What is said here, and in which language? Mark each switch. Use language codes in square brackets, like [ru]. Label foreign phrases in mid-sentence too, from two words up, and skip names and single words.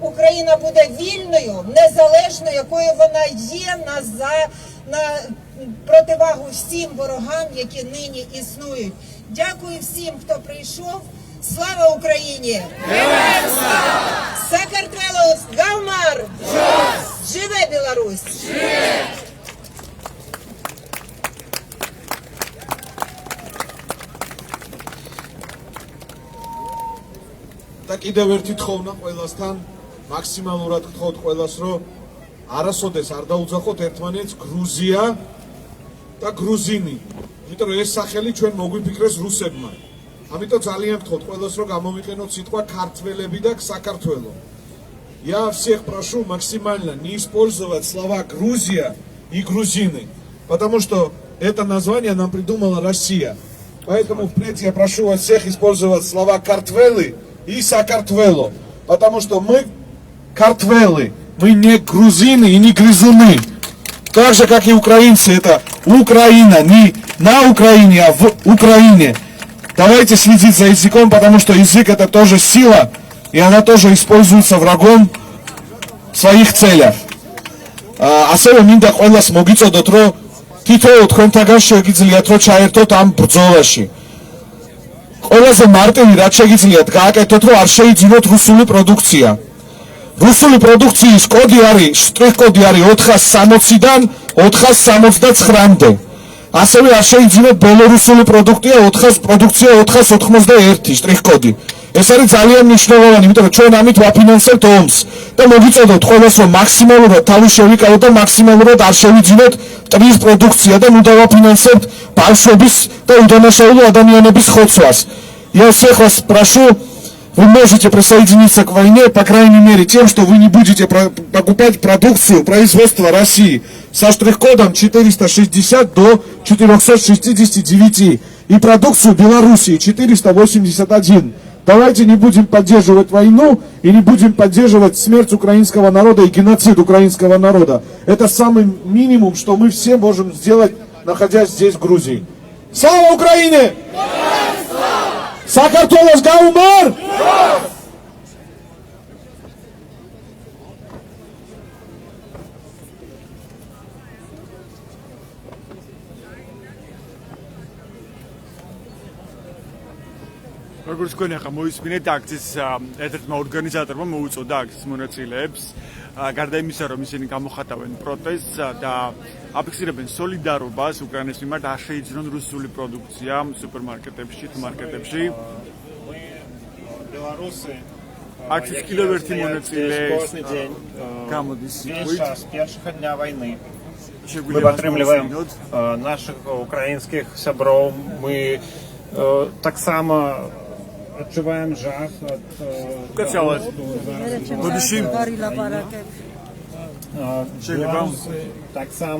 [uk] Україна буде вільною, незалежною, якою вона є на противагу всім ворогам, які нині існують. Дякую всім, хто прийшов. Слава Україні! Героям слава! [ka] საქართველოს გაუმარჯოს! [be] Живе Білорусь! Живе! [ka] და კიდევ ერთი თხოვნა ყველასთან, მაქსიმალურად გთხოვთ ყველას, რომ არასოდეს არ დაუძახოთ ერთმანეთს გრუზია და გრუზინი. იმიტომ რომ ეს სახელი ჩვენ მოგვიფიქრეს რუსებმა. ამიტომ ძალიან გთხოვთ ყველას, რომ გამოვიყენოთ სიტყვა ქართველები და საქართველო. [ru] Я всех прошу максимально не использовать слова Грузия и грузины, потому что это название нам придумала Россия. Поэтому впредь я прошу вас всех использовать слова картвелы и Сакартвело, потому что мы картвелы, мы не грузины и не грызуны. Так же, как и украинцы, это Украина, не на Украине, а в Украине. Давайте следить за языком, потому что язык это тоже сила, и она тоже используется врагом в своих целях. [ka] ასევე მინდა ყველას მოგიწოდოთ, რომ თითოეულ თქვენთაგან შეგიძლიათ რომ ჩაერთოთ ამ ბრძოლაში. ყველაზე მარტივი რაც შეგიძლიათ გააკეთოთ, რომ არ შეიძინოთ რუსული პროდუქცია. რუსული პროდუქციის კოდი არის, შტრიხ კოდი არის 460-დან 479-მდე. ასევე არ შეიძინოთ ბელორუსული პროდუქცია 481 შტრიხ კოდი. ეს არის ძალიან მნიშვნელოვანი, იმიტომ რომ ჩვენ ამით ვაფინანსებთ ომს და მოგიწოდოთ ყველას, რომ მაქსიმალურად თავი შევიკავოთ და მაქსიმალურად არ შევიძინოთ მტრის პროდუქცია და ნუ დავაფინანსებთ ბავშვების და უდანაშაულო ადამიანების ხოცვას. [ru] Я всех вас прошу, вы можете присоединиться к войне, по крайней мере, тем, что вы не будете покупать продукцию производства России со штрих-кодом 460 до 469 и продукцию Белоруссии 481. Давайте не будем поддерживать войну и не будем поддерживать смерть украинского народа и геноцид украинского народа. Это самый минимум, что мы все можем сделать, находясь здесь, в Грузии. Слава Украине! [ka] საქართველოს გაუმარჯოს! როგორც თქვენ ახლა მოისმინეთ აქციის ერთ-ერთმა ორგანიზატორმა მოუწოდა აქციის მონაწილეებს გარდა იმისა რომ ისინი გამოხატავენ პროტესტს და აფიქსირებენ სოლიდარობას უკრაინის მიმართ არ შეიძინონ რუსული პროდუქცია სუპერმარკეტებში, მარკეტებში. აქციის კიდევ ერთი მონაწილე გამოდის [ru] с первого дня войны. Мы подтримливаем наших украинских сябров, мы [be] так само отчуваем жах [ru] от [be] так само